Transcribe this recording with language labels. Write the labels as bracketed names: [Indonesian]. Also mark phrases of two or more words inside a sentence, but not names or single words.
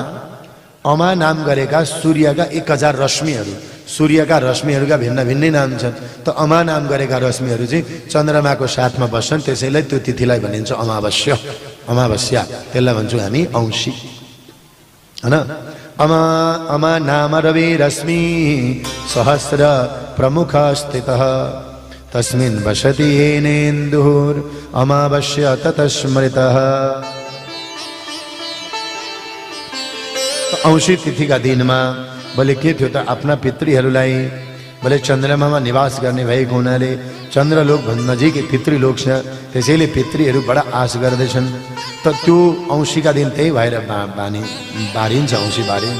[Nepali] अमा नाम गरेका सूर्यका 1000 रश्मिहरू, सूर्यका रश्मिहरूका भिन्न भिन्नै नाम छन्। त अमा नाम गरेका रश्मिहरू चाहिँ चन्द्रमाको साथमा बस्छन्, त्यसैले त्यो तिथिलाई भनिन्छ अमावस्या। अमावस्या, त्यसलाई भन्छौँ हामी औँसी हैन। [Sanskrit] अमा अमा नाम रवि रश्मि सहस्र प्रमुख स्थितः तस्मिन् वसति येनेन्दुर् अमावस्या ततः स्मृतः। [Nepali] औँसी तिथिका दिनमा भले के थियो त, आफ्ना पितृहरूलाई भले चन्द्रमामा निवास गर्ने भएको हुनाले चन्द्रलोक भन्दा नजिकै पितृलोक छ, त्यसैले पितृहरू बडा आश गर्दैछन्। त त्यो औँसीका दिन त्यही भएर बारिन्छ, औँसी बारिन्छ।